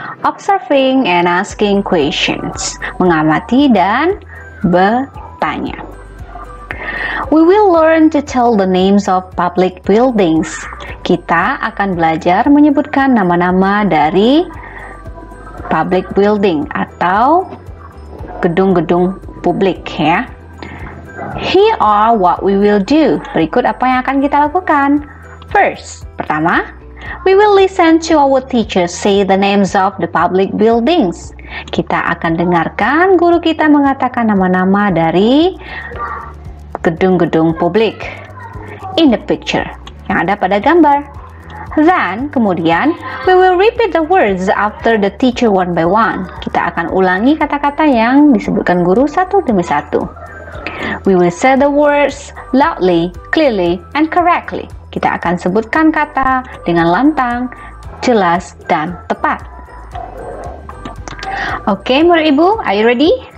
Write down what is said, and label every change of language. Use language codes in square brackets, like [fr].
[en] Observing and asking questions. [id] Mengamati dan bertanya. [en] We will learn to tell the names of public buildings. [id] Kita akan belajar menyebutkan nama-nama dari [en] public building [id] atau gedung-gedung publik ya. [en] Here are what we will do. [id] Berikut apa yang akan kita lakukan. [en] First, [id] pertama, [en] we will listen to our teacher say the names of the public buildings. [id] Kita akan dengarkan guru kita mengatakan nama-nama dari gedung-gedung publik [en] in the picture [id] yang ada pada gambar. [en] Then, [id] kemudian, [en] we will repeat the words after the teacher one by one. [id] Kita akan ulangi kata-kata yang disebutkan guru satu demi satu. [en] We will say the words loudly, clearly, and correctly. [id] Kita akan sebutkan kata dengan lantang, jelas, dan tepat. [en] Oke, [id] murid ibu, [en] are you ready?